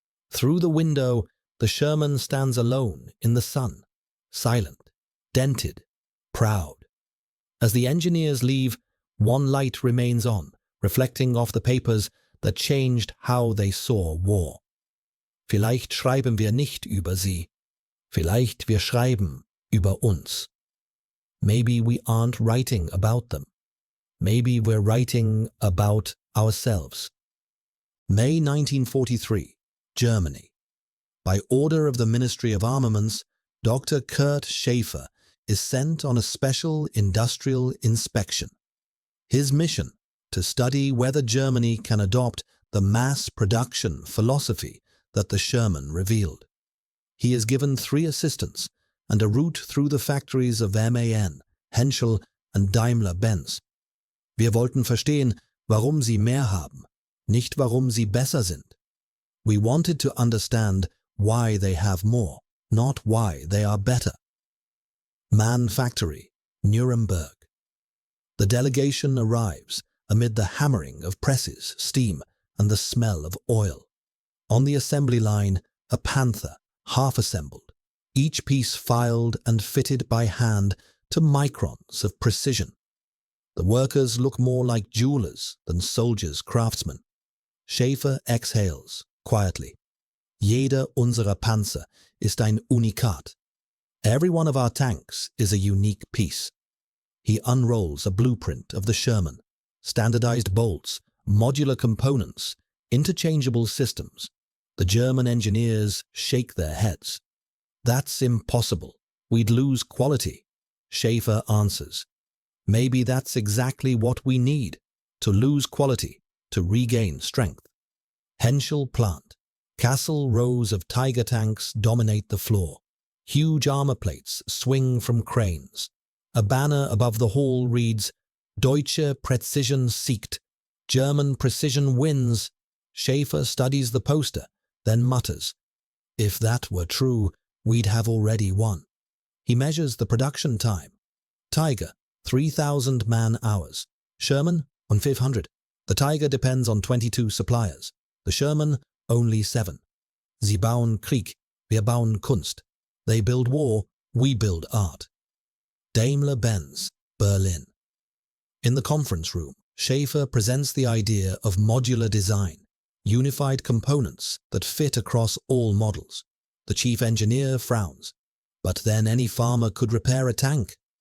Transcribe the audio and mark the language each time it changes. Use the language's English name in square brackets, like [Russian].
[English] Through the window, the Sherman stands alone in the sun, silent, dented, proud. As the engineers leave, one light remains on, reflecting off the papers that changed how they saw war. [German] Vielleicht schreiben wir nicht über sie. Vielleicht wir schreiben über uns. [English] Maybe we aren't writing about them. Maybe we're writing about ourselves. May 1943, Germany. By order of the Ministry of Armaments, Dr. Kurt Schaefer is sent on a special industrial inspection. His mission, to study whether Germany can adopt the mass production philosophy that the Sherman revealed. He is given 3 assistants and a route through the factories of MAN, Henschel and Daimler-Benz. [German] Wir wollten verstehen, warum sie mehr haben, nicht warum sie besser sind. [English] We wanted to understand why they have more, not why they are better. MAN Factory, Nuremberg. The delegation arrives amid the hammering of presses, steam, and the smell of oil. On the assembly line, a Panther, half-assembled, each piece filed and fitted by hand to microns of precision. The workers look more like jewelers than soldiers' craftsmen. Schaefer exhales, quietly. [German] Jeder unserer Panzer ist ein Unikat. [English] Every one of our tanks is a unique piece. He unrolls a blueprint of the Sherman, standardized bolts, modular components, interchangeable systems. The German engineers shake their heads. That's impossible. We'd lose quality. Schaefer answers. Maybe that's exactly what we need, to lose quality, to regain strength. Henschel plant. Castle rows of Tiger tanks dominate the floor. Huge armor plates swing from cranes. A banner above the hall reads, [German] Deutsche Präzision siegt. [English] German precision wins. Schaefer studies the poster, then mutters, if that were true, we'd have already won. He measures the production time. Tiger, 3,000 man-hours. Sherman, on 500. The Tiger depends on 22 suppliers. The Sherman, only 7. [German] Sie bauen Krieg, wir bauen Kunst. [English] They build war, we build art. Daimler-Benz, Berlin. In the conference room, Schaefer presents the idea of modular design, unified components that fit across all models. The chief engineer frowns. But then any farmer could repair a tank.